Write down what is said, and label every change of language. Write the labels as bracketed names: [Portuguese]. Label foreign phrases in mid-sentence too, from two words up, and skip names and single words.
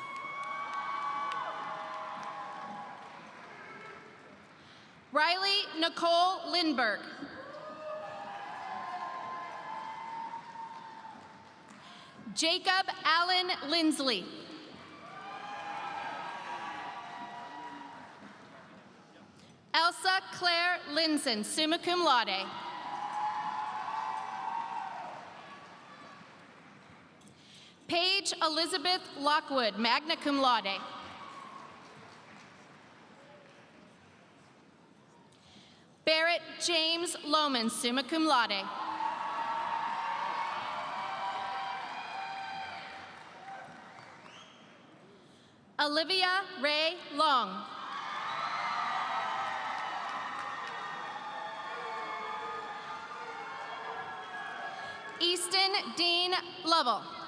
[English] Riley Nicole Lindberg. Jacob Allen Lindsley. Elsa Claire Linson, summa cum laude. Paige Elizabeth Lockwood, magna cum laude. Barrett James Lohman, summa cum laude. Olivia Ray Long. Easton Dean Lovell.